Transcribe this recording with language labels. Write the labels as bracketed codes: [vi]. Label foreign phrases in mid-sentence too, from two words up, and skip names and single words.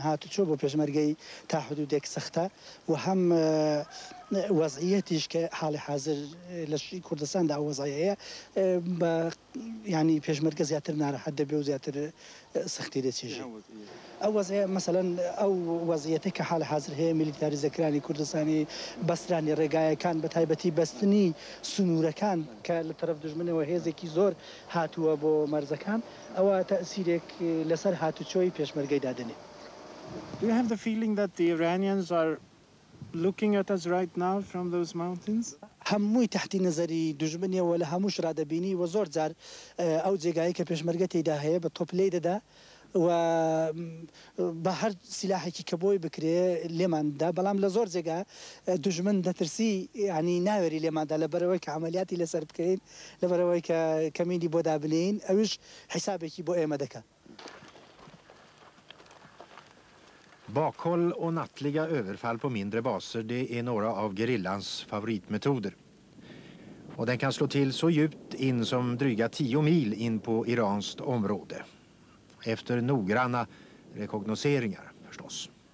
[ckb] هاتوچۆ بۆ پێشمەرگەی تا حدودێک سەختە و هەم وەزعیەتیش کە حاڵی حاضر لە کوردستاندا وەزعیەیە بە ینی پێشمەرگە زیاتر ناڕەحەت دەبێ و زیاتر سەختی دەچێژێ ئەو وەزعیە مەسەلەن ئەو وەزعیەتە کە حاڵی حاضر هەیە میلیتاریزەکرانی کوردستانی بەسترانی ڕێگایەکان بە تایبەتی بەستنی سنوورەکان کە لە تەرەف دژمنەوە هێزێکی زۆر هاتووە بۆ مەرزەکان ئەوە تەئسیرێک لەسەر هاتوچۆی پێشمەرگەی دادنێ. [en] Do you have the feeling that the Iranians are looking at us right now from those mountains? [ckb] هەمووی تحتی نظری دژمنیەوە لە هەمووش ڕادەبینی و زۆر جار ئەو جێگایی کە پێشمەرگە تێدا هەیە بە تۆپ لێ دەدا و بە هەر سیلاحێکی کە بۆی بکرێ لێماندا بەڵام لە زۆر جێگا دژمن دەترسی ینی ناوێری لێماندا لەبەرەوەی کە عملیاتی لەسەر بکەین لەبەرەوەی کە کەمینی بۆ دابنین ئەوش حیسابێکی بۆ ئێمە دەکات. [sv] Bakhåll och nattliga överfall på mindre baser, det är några av gerillans favoritmetoder. Och den kan slå till så djupt in som dryga 10 mil in på iranskt område. Efter noggranna rekognoseringar förstås.